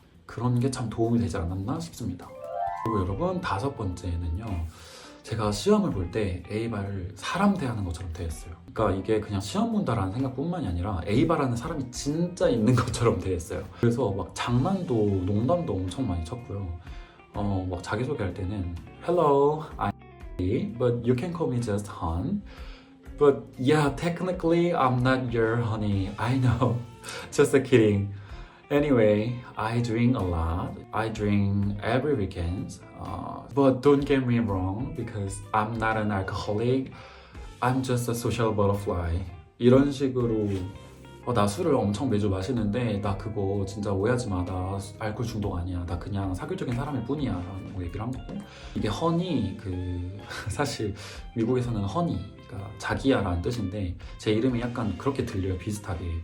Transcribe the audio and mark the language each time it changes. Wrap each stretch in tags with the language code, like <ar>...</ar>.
<ko>그런 게 참 도움이 되지 않았나 싶습니다. 그리고 여러분 다섯 번째는요, 제가 시험을 볼 때 A바를 사람 대하는 것처럼 대했어요. 그러니까 이게 그냥 시험 본다라는 생각뿐만이 아니라 A바라는 사람이 진짜 있는 것처럼 대했어요. 그래서 막 장난도 농담도 엄청 많이 쳤고요.</ko> <en>막 자기소개할 때는 Hello, I'm A, but you can call me just Han. But yeah, technically I'm not your honey. I know. Just kidding. Anyway, I drink a lot. I drink every weekend. But don't get me wrong, because I'm not an alcoholic. I'm just a social butterfly.</en> <ko>이런 식으로 나 술을 엄청 매주 마시는데 나 그거 진짜 오해하지 마. 나 알코올 중독 아니야. 나 그냥 사교적인 사람일 뿐이야. 라고 얘기를 한 거고. 이게 허니, 사실 미국에서는 허니, 그러니까 자기야라는 뜻인데 제 이름이 약간 그렇게 들려요, 비슷하게.</ko>